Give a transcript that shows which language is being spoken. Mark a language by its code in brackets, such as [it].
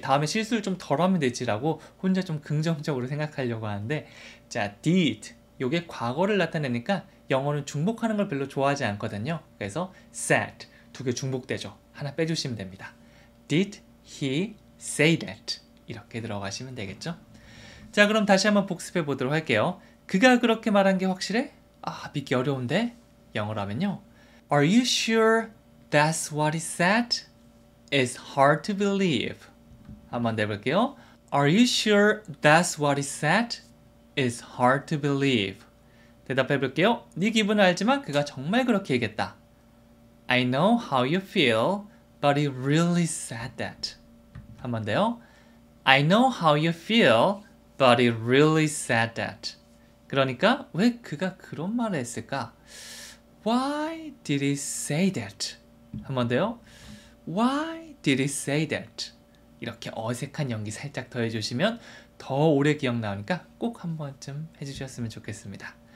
[ko] 다음에 실수를 좀 덜 하면 되지라고 혼자 좀 긍정적으로 생각하려고 하는데 자, did 요게 과거를 나타내니까 영어는 중복하는 걸 별로 좋아하지 않거든요. 그래서 said 두 개 중복되죠. 하나 빼주시면 됩니다. [en] Did he say that? [ko] 이렇게 들어가시면 되겠죠. 자, 그럼 다시 한번 복습해 보도록 할게요. 그가 그렇게 말한 게 확실해? 믿기 어려운데? 영어로 하면요. [en] Are you sure that's what he said? It's hard to believe. [ko] 한번 내볼게요. [en] Are you sure that's what he said? It's hard to believe. [ko] 대답해 볼게요. 네 기분을 알지만 그가 정말 그렇게 얘기했다. [en] I know how you feel, but he really said that. [ko] 한번 더요. [en] I know how you feel, But it really said that. [ko] 그러니까 왜 그가 그런 말을 했을까? [en] Why did he say that? [ko] 한 번 더요. [en] Why did he say that? [ko] 이렇게 어색한 연기 살짝 더해주시면 더 오래 기억나오니까 꼭 한 번쯤 해주셨으면 좋겠습니다.